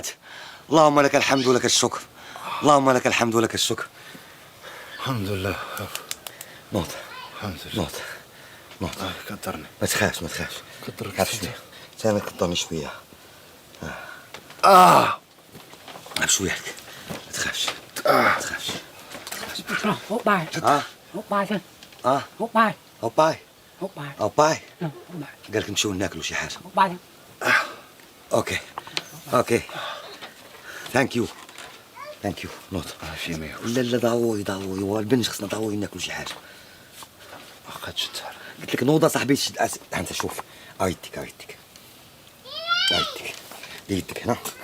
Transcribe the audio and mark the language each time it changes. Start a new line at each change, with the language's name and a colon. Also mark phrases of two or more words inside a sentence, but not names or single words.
Arabic: اللهم لك الحمد ولك الشكر. اللهم لك الحمد ولك الشكر. الحمد لله. نوض. الحمد لله. نوض. كثرني. ما تخافش. كثرك شوية. ثاني كثرني شوية. شوية. ما تخافش.
Vietnamese: Hút bài. Hút bài xem. Hút bài. هاو باي.
Arabic: قال لك نمشيو ناكلوا شي حاجة.
Vietnamese: Hút bài.
English: Okay. Thank you.
Arabic: نوض. لا ضروري هو البنج خصنا ضروري ناكلوا شي حاجة. قلت لك نوض صاحبي شد انت شوف. ايدك. يدك هنا.